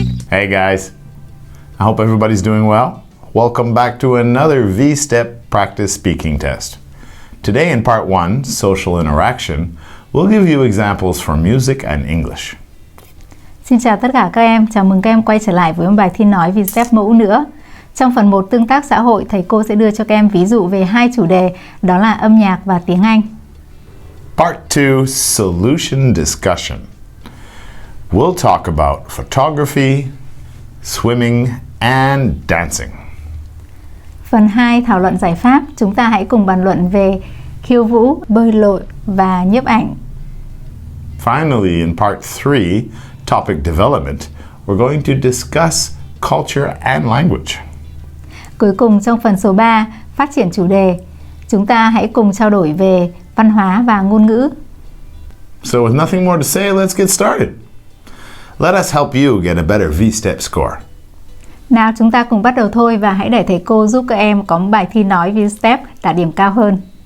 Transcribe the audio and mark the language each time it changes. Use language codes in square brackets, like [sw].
[en] Hey guys, I hope everybody's doing well. Welcome back to another Vstep practice speaking test. Today in part 1, social interaction, we'll give you examples for music and English. [vi] Xin chào tất cả các em, chào mừng các em quay trở lại với một bài thi nói Vstep mẫu nữa. Trong phần 1 tương tác xã hội, thầy cô sẽ đưa cho các em ví dụ về hai chủ đề, đó là âm nhạc và tiếng Anh. [en] Part 2, solution discussion. We'll talk about photography, swimming, and dancing. [vi] Phần 2, thảo luận giải pháp, chúng ta hãy cùng bàn luận về khiêu vũ, bơi lội và nhiếp ảnh. [en] Finally, in part 3, topic development, we're going to discuss culture and language. [vi] Cuối cùng trong phần số 3, phát triển chủ đề, chúng ta hãy cùng trao đổi về văn hóa và ngôn ngữ. [en] So with nothing more to say, let's get started. Let us help you get a better Vstep score. [vi] Nào chúng ta cùng bắt đầu thôi và hãy để thầy cô giúp các em có một bài thi nói Vstep đạt điểm cao hơn.